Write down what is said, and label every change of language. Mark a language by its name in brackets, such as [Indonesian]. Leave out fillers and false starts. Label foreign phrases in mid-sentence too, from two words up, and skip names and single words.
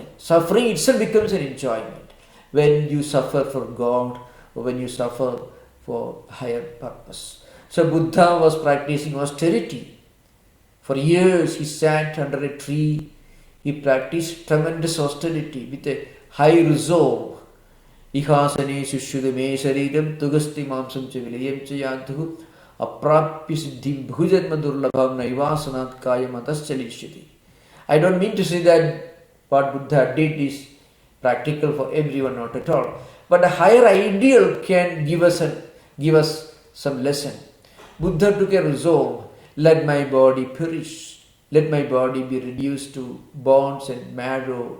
[English] Suffering itself becomes an enjoyment when you suffer for God or when you suffer for higher purpose. So Buddha was practicing austerity. For years he sat under a tree. He practiced tremendous austerity with a high resolve. [Sanskrit] इहासने शुष्यतु मे शरीरं त्वगस्थि मांसं च विलयं च यातु अप्राप्य सिद्धिं बहुजन्म दुर्लभं नैवासनात् कायम् अतश्चलिष्यति. [English] I don't mean to say that what Buddha did is practical for everyone, not at all. But a higher ideal can give us some lesson. Buddha took a resolve, let my body perish, let my body be reduced to bones and marrow.